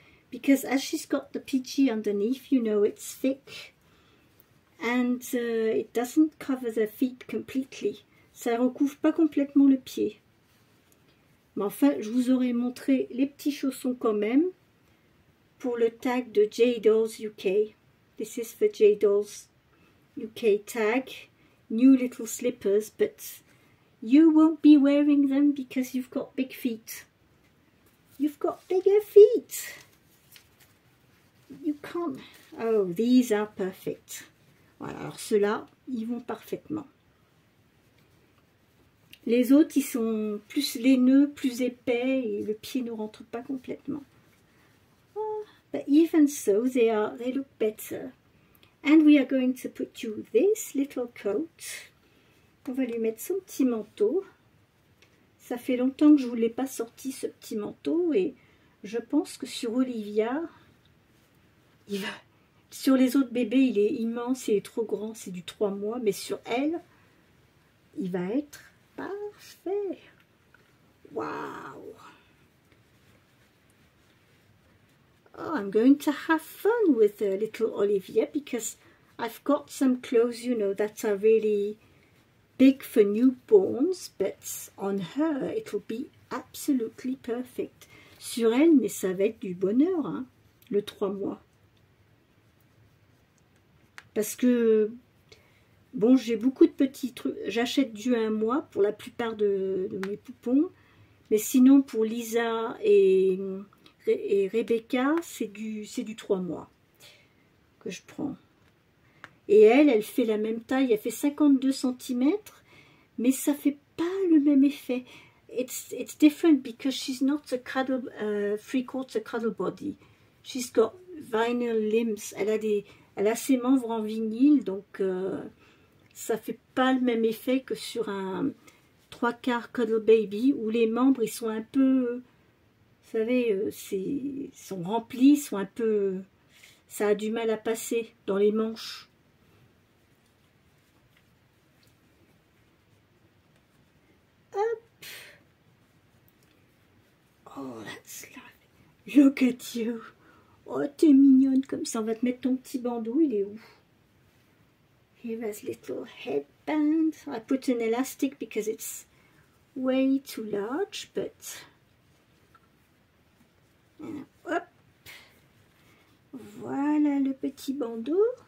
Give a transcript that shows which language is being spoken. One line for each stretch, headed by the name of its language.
English: Because as she's got the PG underneath, you know, it's thick. And it doesn't cover the feet completely.
French: Ça recouvre pas complètement le pied. Mais enfin, je vous aurais montré les petits chaussons quand même pour le tag de J Dolls UK.
English: This is for J Dolls UK tag. New little slippers, but you won't be wearing them because you've got big feet. You've got bigger feet. You can't... Oh, these are perfect.
French: Voilà, alors ceux-là, ils vont parfaitement. Les autres, ils sont plus laineux, plus épais et le pied ne rentre pas complètement.
English: Oh, but even so, they look better. And we are going to put you this little coat.
French: On va lui mettre son petit manteau. Ça fait longtemps que je ne vous l'ai pas sorti, ce petit manteau. Et je pense que sur Olivia, il Sur les autres bébés, il est immense, il est trop grand, c'est du 3 mois. Mais sur elle, il va être parfait.
English: Wow! Oh, I'm going to have fun with little Olivia because I've got some clothes, you know, that are really big for newborns, but on her, it'll be absolutely perfect.
French: Sur elle, mais ça va être du bonheur, hein, le 3 mois. Parce que, bon, j'ai beaucoup de petits trucs. J'achète du 1 mois pour la plupart de mes poupons. Mais sinon, pour Lisa et Rebecca, c'est du 3 mois que je prends. Et elle fait la même taille. Elle fait 52 cm. Mais ça fait pas le même effet.
English: It's different because she's not a cuddle, 3/4 cuddle body. She's got vinyl limbs.
French: Elle a ses membres en vinyle, donc ça fait pas le même effet que sur un 3/4 cuddle baby où les membres ils sont un peu, vous savez, sont remplis, sont un peu, ça a du mal à passer dans les manches. Hop.
English: Oh, that's lovely. Look at you.
French: Oh, t'es mignonne comme ça. On va te mettre ton petit bandeau. Il est où?
English: Here is little headband. I put an elastic because it's way too large, but hop.
French: Voilà le petit bandeau.